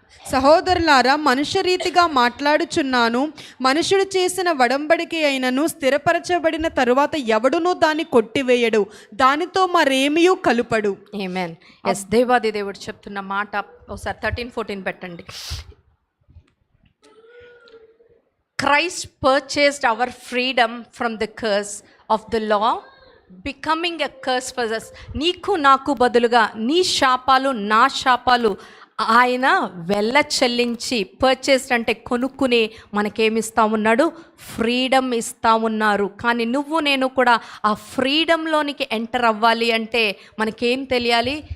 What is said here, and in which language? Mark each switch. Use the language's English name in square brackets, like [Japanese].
[Telugu] సహోదరులారా, మనుష్య రీతిగా మాట్లాడుచున్నాను. మనుషుడు చేసిన వడంబడికి అయినను స్థిరపరచబడిన తరువాత ఎవడునూ దాన్ని కొట్టివేయడు, దానితో మరేమియూ కలుపడు. ఆమేన్. ఎస్, దేవాది దేవుడు చెప్తున్న మాట ఒకసారి 13, 14 పెట్టండి. [English] Christ purchased our freedom from the curse of the law becoming a curse for us. [Telugu] నీకు నాకు బదులుగా నీ శాపాలు నా శాపాలు ఆయన వెళ్ళ చెల్లించి పర్చేస్డ్ అంటే కొనుక్కుని మనకేమిస్తా ఉన్నాడు? ఫ్రీడమ్ ఇస్తా ఉన్నారు. కానీ నువ్వు నేను కూడా ఆ ఫ్రీడంలోనికి ఎంటర్ అవ్వాలి అంటే మనకేం తెలియాలి?